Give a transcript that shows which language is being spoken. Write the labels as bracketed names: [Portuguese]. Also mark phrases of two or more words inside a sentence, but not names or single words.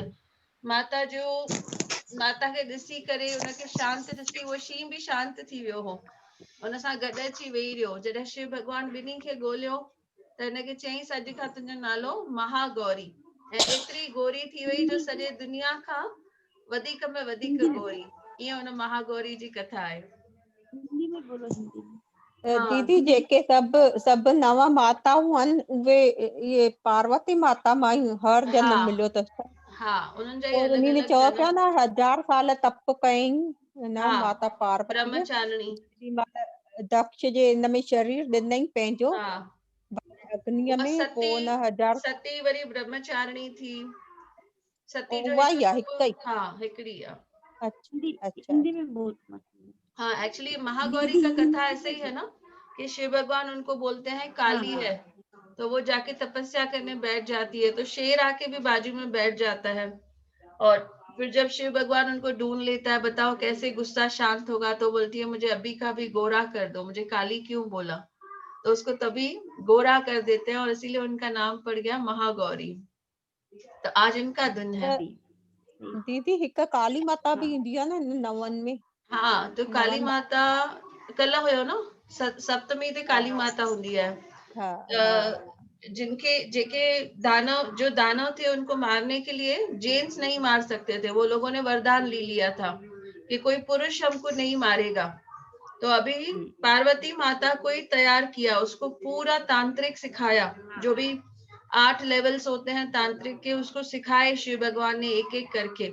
[Sindhi] माता खे ॾिसी करे उनखे शांत ॾिसी उहो शींहुं बि शांत थी वियो हो, उन सां गॾु अची वेही रहियो। जॾहिं शिव भगवान ॿिन्ही खे ॻोल्हियो त हिनखे चईंसि अॼु खां तुंहिंजो नालो महागौरी, ऐं एतिरी गोरी थी वई जो सॼे दुनिया खां वधीक में वधीक गोरी। ईअं हुन महागौरी जी कथा आहे। [Hindi] हिंदी में बोलो, हिंदी में। [Sindhi] दीदी जेके सभु नव माताऊं आहिनि उहे ये पार्वती माता मां ई हर जन्म मिलियो अथसि। हा, उन्हनि जा ई और अलॻि उन्हीं ने अलॻि चयो जनम। पिया न 1000 साल तप कयईं न हा, माता पार्वती ब्रह्मचारिणी। दक्ष जे इन में शरीर ॾिनई पंहिंजो हा, अग्नीअ उहा में, पोइ न 1000 सती वरी ब्रह्मचारिणी थी। सती जो उहा ई आहे हिकु हिकु ई। हा, हिकिड़ी आहे। अच्छा [Hindi] हिंदी में बोल मत। हाँ, एक्चुअली महागौरी का कथा ऐसे ही है ना कि शिव भगवान उनको बोलते हैं काली है, तो वो जाके तपस्या करने बैठ जाती है, तो शेर आके भी बाजू में बैठ जाता है, और फिर जब शिव भगवान उनको ढूंढ लेता है, बताओ कैसे गुस्सा शांत होगा, तो बोलती है मुझे अभी का भी गोरा कर दो, मुझे काली क्यों बोला, तो उसको तभी गोरा कर देते हैं और इसीलिए उनका नाम पड़ गया महागौरी। तो आज इनका दिन है। [Sindhi] दीदी हिकु काली माता भी ईंदी आहे न इन नवनि में। हाँ, तो काली माता कल हुयो न, सप्तमी ते काली माता हूंदी है। [Hindi] जेके दानव थे उनको मारने के लिए जेंट्स नहीं मार सकते थे, वो लोगों ने वरदान ले लिया था कि कोई पुरुष हमको नहीं मारेगा। तो अभी पार्वती माता को ही तैयार किया, उसको पूरा तांत्रिक सिखाया, जो भी 8 लेवल्स होते हैं तांत्रिक के, उसको सिखाए शिव भगवान ने एक एक करके।